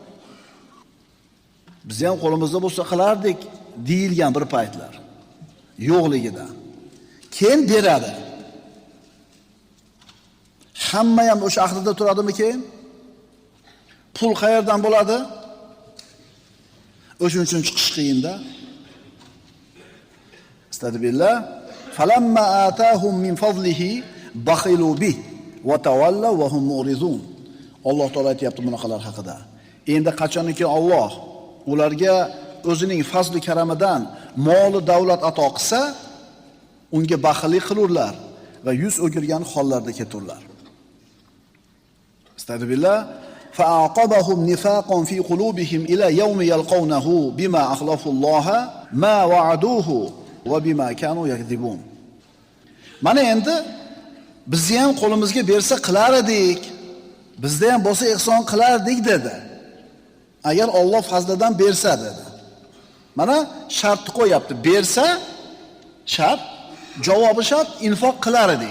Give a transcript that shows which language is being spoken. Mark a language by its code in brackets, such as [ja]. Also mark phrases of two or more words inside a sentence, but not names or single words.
[uz] Biz ham qo'limizda bo'lsa qilardik deyilgan bir paytlar yo'qligida. Keyin beradi. Hamma ham o'sha ahdida turadimi keyin? Pul qayerdan bo'ladi? O'shuning uchun chiqish qiyin-da. Astagfirullah. [ar] فلما آتاهم من فضله بخلوا به وتولوا وهم معرضون. [uz] Alloh taolo aytayapti bunaqalar haqida. Endi qachonki Alloh ularga o'zining fazli karamidan mol va davlat ato qilsa, unga baxillik qilurlar va yuz o'girgan hollarda keturlar. Astagfirullah. [ar] فأعقبهم نفاقا في قلوبهم إلى يوم يلقونه بما أخلفوا الله ما وعدوه وبما كانوا يكذبون. [uz] Mana endi bizni ham qo'limizga bersa qilar edik, bizda ham bo'lsa ihson qilardik dedi. Agar Alloh fazlidan bersa dedi. Mana shartni qo'yapti. Bersa shart, javobi shart, infoq qilar edik.